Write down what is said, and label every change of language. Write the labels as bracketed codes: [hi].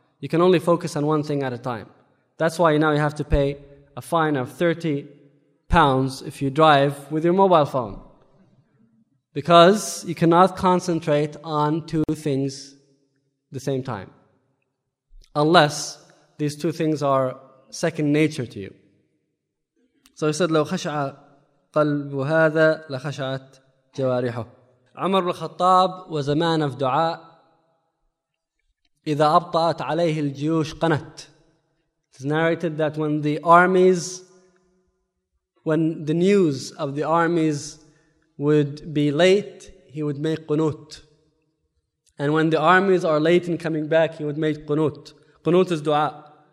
[en] You can only focus on one thing at a time. That's why now you have to pay a fine of 30 pounds if you drive with your mobile phone. Because you cannot concentrate on two things at the same time. Unless these two things are second nature to you. So he said, [ar] لو خشع قلب هذا لخشعت جوارحه. [en] عمر بن الخطاب was a man of دعاء. [ar] إذا أبطأت عليه الجيوش قنت. [en] It's narrated that when the news of the armies would be late, he would make qunut. And when the armies are late in coming back, he would make qunut. Qunut is dua.